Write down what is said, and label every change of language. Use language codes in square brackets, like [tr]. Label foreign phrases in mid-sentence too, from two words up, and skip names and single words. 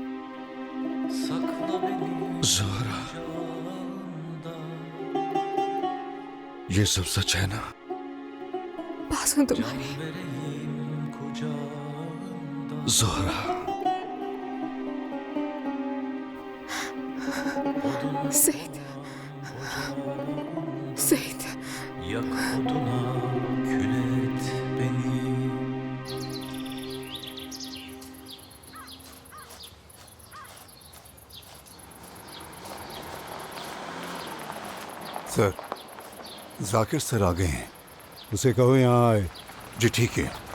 [hi] ज़ोहरा, ये सब सच है ना? पास हूँ तुम्हारे। ज़ोहरा, सईद, सईद, [tr] yak oduna kül et beni. [hi] सर, जाकिर सर आ गए हैं। उसे कहो यहाँ आए। जी ठीक है।